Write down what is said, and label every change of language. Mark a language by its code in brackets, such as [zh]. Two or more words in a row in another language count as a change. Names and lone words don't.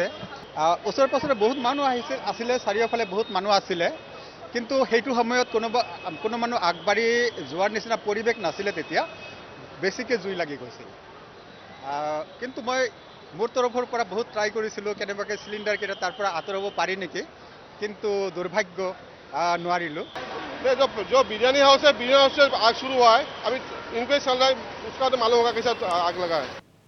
[as] ওচৰে পাছৰে বহুত মানুহ আছিলে, চাৰিওফালে বহুত মানুহ আছিলে, কিন্তু সেইটো সময়ত কোনো মানুহ আগবাঢ়ি যোৱাৰ নিচিনা পৰিৱেশ নাছিলে। তেতিয়া বেছিকৈ জুই লাগি গৈছিল। কিন্তু মই মোৰ তৰফৰ পৰা বহুত ট্ৰাই কৰিছিলোঁ কেনেবাকৈ চিলিণ্ডাৰকেইটা তাৰ পৰা আঁতৰাব পাৰি নেকি, কিন্তু দুৰ্ভাগ্য নোৱাৰিলোঁ। [hi] जो बिरयानी हाउस है, बिरयानी हाउस से आग शुरू हुआ है, अभी इनको ही चल रहा है, उसका तो मालूम होगा कैसा आग लगा है।